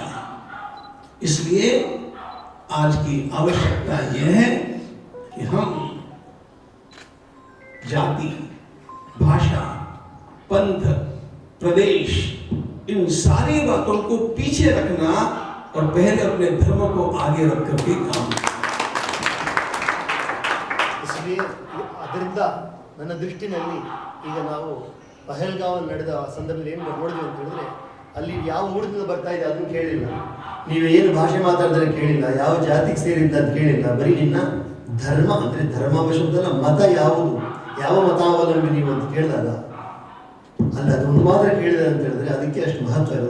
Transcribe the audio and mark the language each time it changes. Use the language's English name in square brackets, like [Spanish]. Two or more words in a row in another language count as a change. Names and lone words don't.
[Hindi] इसलिए आज की आवश्यकता यह है कि हम जाति, भाषा, पंथ, प्रदेश, इन सारी बातों को पीछे रखना और पहले अपने धर्म को आगे रख करके काम. [Kannada] इसलिए ಅದರಿಂದ ನನ್ನ ದೃಷ್ಟಿನಲ್ಲಿ ಈಗ ನಾವು ಪಹಲ್ಗಾಮ್ ನಡೆದ ಸಂದರ್ಭದಲ್ಲಿ ಏನು ನೋಡಿದ್ವಿ ಅಂತ ಹೇಳಿದ್ರೆ, ಅಲ್ಲಿ ಯಾವ ಊರಿನಿಂದ ಬರ್ತಾ ಇದೆ ಅದನ್ನು ಕೇಳಿಲ್ಲ, ನೀವು ಏನು ಭಾಷೆ ಮಾತಾಡಿದ್ರೆ ಕೇಳಿಲ್ಲ, ಯಾವ ಜಾತಿಗೆ ಸೇರಿದ್ದ ಅಂತ ಕೇಳಿಲ್ಲ. ಬರೀ ನಿನ್ನ ಧರ್ಮ ಅಂದರೆ ಧರ್ಮ ಶಬ್ದನ ಮತ ಯಾವುದು, ಯಾವ ಮತಾವಲಂಬಿ ನೀವು ಅಂತ ಕೇಳಿದಾಗ ಅಲ್ಲಿ ಅದೊಂದು ಮಾತ್ರ ಕೇಳಿದೆ ಅಂತ ಹೇಳಿದ್ರೆ ಅದಕ್ಕೆ ಅಷ್ಟು ಮಹತ್ವ ಇರೋದು.